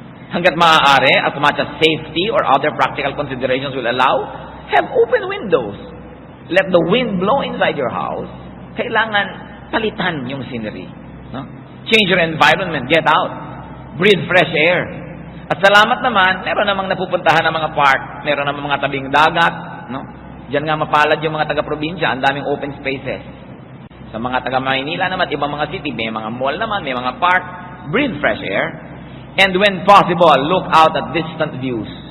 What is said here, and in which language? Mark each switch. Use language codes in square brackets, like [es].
[tl] Hanggat maaari, [en] as much as safety or other practical considerations will allow, have open windows. Let the wind blow inside your house. [tl] Kailangan palitan yung scenery. No? [en] Change your environment, get out. Breathe fresh air. [tl] At salamat naman, meron namang napupuntahan ng mga park, meron namang mga tabing dagat, no? Diyan nga mapalad yung mga taga-probinsya, ang daming open spaces. Sa mga taga-Maynila naman, ibang mga city, may mga mall naman, may mga park, [en] breathe fresh air. And when possible, look out at distant views.